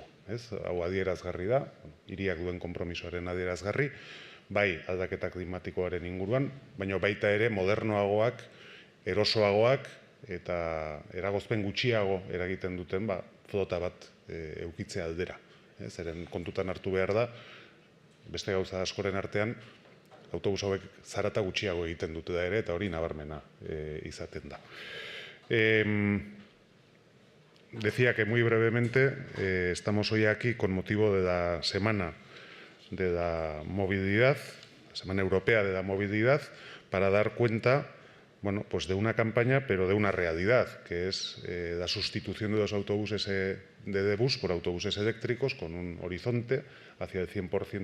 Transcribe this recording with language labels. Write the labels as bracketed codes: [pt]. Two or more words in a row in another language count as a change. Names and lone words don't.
[eu] Hau adierazgarri da, hiriak duen konpromisoaren adierazgarri, bai aldaketa klimatikoaren inguruan, baina baita ere modernoagoak, erosoagoak eta eragozpen gutxiago eragiten duten flota bat eukitzea aldera. Zeren kontutan hartu behar da, beste gauza askoren artean, autobus hauek zarata gutxiago egiten dute da ere, eta hori nabarmena izaten da. [es] Decía que muy brevemente estamos hoy aquí con motivo de la Semana de la Movilidad, la Semana Europea de la Movilidad, para dar cuenta de una campaña, pero de una realidad, que es la sustitución de los autobuses de Debus por autobuses eléctricos con un horizonte hacia el 100%